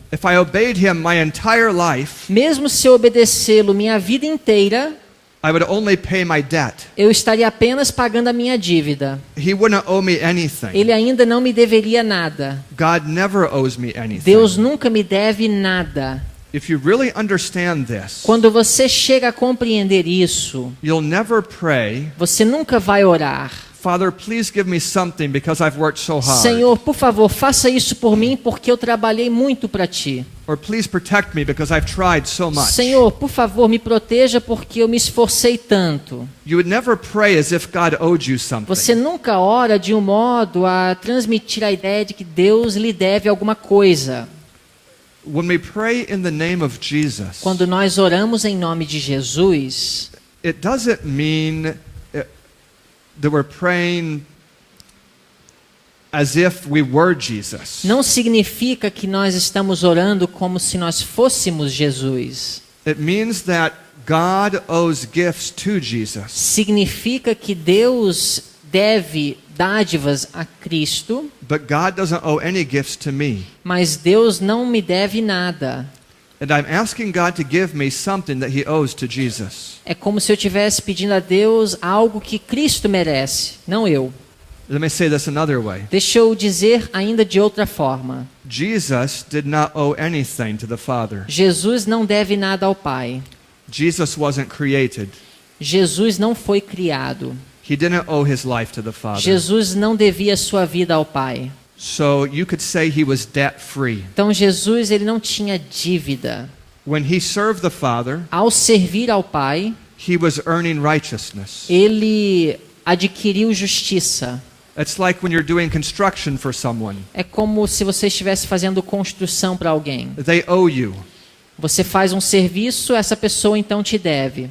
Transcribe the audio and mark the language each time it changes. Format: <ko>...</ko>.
<en>If I obeyed Him my entire life,</en> <pt>Mesmo se eu obedecê-lo minha vida inteira,</pt> <en>I would only pay my debt.</en> <pt>eu estaria apenas pagando a minha dívida.</pt> <en>He wouldn't owe me anything.</en> <pt>Ele ainda não me deveria nada.</pt> <en>God never owes me anything.</en> <pt>Deus nunca me deve nada.</pt> <en>If you really understand this,</en> <pt>Quando você chega a compreender isso,</pt> <en>you'll never pray,</en> <pt>você nunca vai orar.</pt> <en>Father, please give me something because I've worked so hard.</en> <pt>Senhor, por favor, faça isso por mim porque eu trabalhei muito para ti.</pt> <en>Or please protect me because I've tried so much.</en> <pt>Senhor, por favor, me proteja porque eu me esforcei tanto.</pt> <en>You would never pray as if God owed you something.</en> <pt>Você nunca ora de um modo a transmitir a ideia de que Deus lhe deve alguma coisa.</pt> <en>When we pray in the name of Jesus,</en> <pt>Quando nós oramos em nome de Jesus,</pt> <en>it doesn't mean that we're praying as if we were Jesus.</en> <pt>não significa que nós estamos orando como se nós fôssemos Jesus.</pt> <en>It means that God owes gifts to Jesus.</en> <pt>Significa que Deus deve dádivas a Cristo,</pt> <en>But God doesn't owe any gifts to me.</en> <pt>mas Deus não me deve nada.</pt> <en>And I'm asking God to give me something that He owes to Jesus.</en> <pt>É como se eu estivesse pedindo a Deus algo que Cristo merece, não eu.</pt> <en>Let me say this another way.</en> <pt>Deixa eu dizer ainda de outra forma.</pt> <en>Jesus did not owe anything to the Father.</en> <pt>Jesus não deve nada ao Pai.</pt> <en>Jesus wasn't created.</en> <pt>Jesus não foi criado.</pt> <en>He didn't owe His life to the Father.</en> <pt>Jesus não devia sua vida ao Pai.</pt> <en>So you could say He was debt-free.</en> <pt>Então Jesus ele não tinha dívida.</pt> <en>When He served the Father,</en> <pt>Ao servir ao Pai,</pt> <en>He was earning righteousness.</en> <pt>ele adquiriu justiça.</pt> <en>It's like when you're doing construction for someone.</en> <pt>É como se você estivesse fazendo construção para alguém.</pt> <en>They owe you</en> <pt>Você faz um serviço, essa pessoa então te deve,</pt>